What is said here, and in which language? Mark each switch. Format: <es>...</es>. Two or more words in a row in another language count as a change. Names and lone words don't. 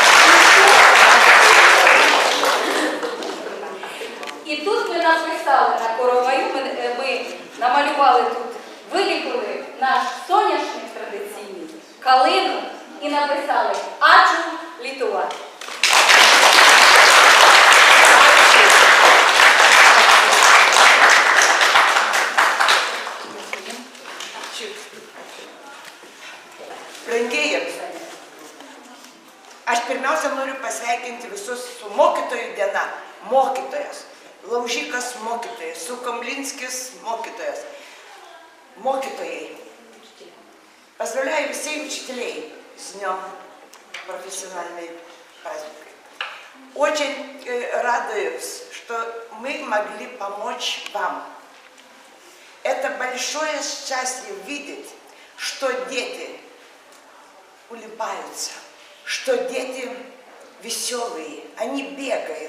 <uk>І тут ми написали на намалювали тут, виліпили наш соняшник традиційний, калину і написали</uk> <lt>«Ačiū Lietuva». Brangieji, aš pirmiausia noriu pasveikinti visus su mokytojų diena. Mokytojas, Laužikas mokytojas, Sukamlinskis mokytojas. Моkytojai.</lt> <ru>Поздравляю всех учителей с Днем профессиональной праздника. Очень радуюсь, что мы могли помочь вам. Это большое счастье видеть, что дети улыбаются, что дети веселые, они бегают.</ru>